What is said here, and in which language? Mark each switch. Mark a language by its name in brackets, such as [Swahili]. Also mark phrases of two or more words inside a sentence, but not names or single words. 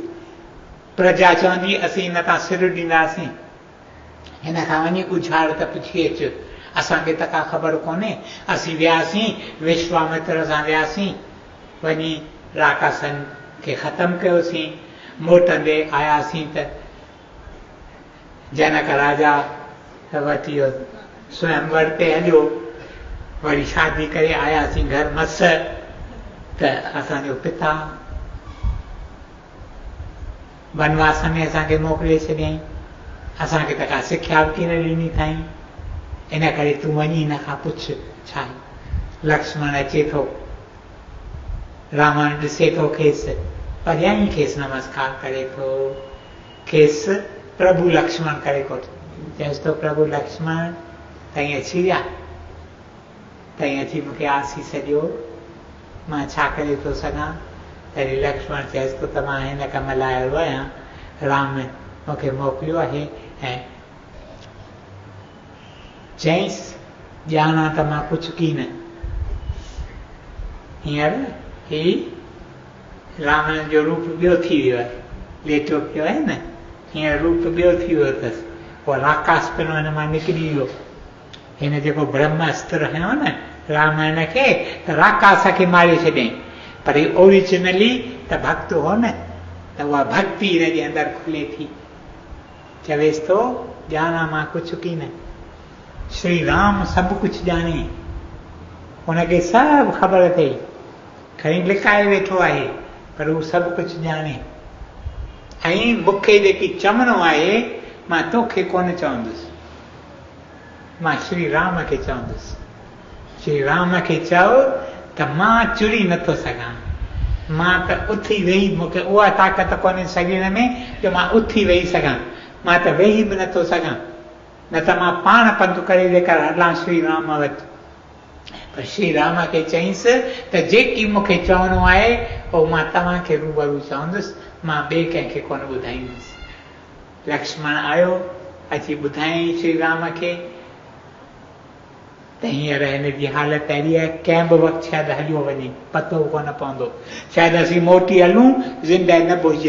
[Sindhi] प्रजा चवंदी असीं हिन तां सिर ॾींदासीं, हिन खां वञी उछाड़ त पुछी अचु, असांखे त का ख़बर कोन्हे। असीं वियासीं विश्वामित्र सां वियासीं, वञी राकासन खे ख़तमु कयोसीं। मोटंदे आयासीं त जनक राजा वटि इहो स्वयंवर ते हलियो, वरी शादी करे आयासीं घर मस, त असांजो पिता वनवास में असांखे मोकिले छॾियईं, असांखे त का सिख्या बि न ॾिनी अथई। इन करे तूं वञी हिन खां पुछ छा आहे। लक्ष्मण अचे थो, रावण ॾिसे थो खेसि, परियां खेसि नमस्कार करे थो, खेसि प्रभु लक्ष्मण करे कोठि। चएसि थो प्रभु लक्ष्मण तई अची विया, तई अची मूंखे आसीस ॾियो, मां छा करे थो सघां। तॾहिं लक्ष्मण चएसि थो त मां हिन कम लाइ आयो आहियां, राम मूंखे मोकिलियो आहे। ऐं चईसि ॼाणा त मां कुझु की न। हींअर ही रावण जो रूप ॿियो थी वियो आहे, लेटो पियो आहे न, हींअर रूप ॿियो थी वियो अथसि। पोइ राकास पिणु हिन मां निकिरी वियो। हिन जेको ब्रह्म अस्त्र हयो न रामायण खे, त राकास खे मारे छॾियईं। पर ही ओरिजिनली त भक्त हो न, त उहा भक्ति हिनजे अंदरि खुले थी। चवेसि थो ॼाणा मां कुझु की न। श्री राम सभु कुझु ॼाणे, हुनखे सभु ख़बर अथई, खणी लिकाए वेठो आहे, पर हू सभु कुझु ॼाणे। ऐं मूंखे जेकी चवणो आहे मां तोखे कोन चवंदुसि, मां श्री राम खे चवंदुसि। श्री राम खे चओ त मां चुरी नथो सघां, मां त उथी वेही, मूंखे उहा ताक़त कोन्हे शरीर में जो मां उथी वेही सघां, मां त वेही बि नथो सघां, न त मां पाण पंधु करे जेकर हलां श्री राम वटि। पर श्री राम खे चईंसि त जेकी मूंखे चवणो आहे उहो मां तव्हांखे रूबरू चवंदुसि, मां ॿिए कंहिंखे कोन ॿुधाईंदुसि। लक्ष्मण आयो, अची ॿुधायईं श्री राम खे त हींअर हिन जी हालत अहिड़ी आहे, कंहिं बि वक़्तु शायदि हलियो वञे, पतो कोन पवंदो, शायदि असीं मोटी हलूं ज़िंदह न पुॼे।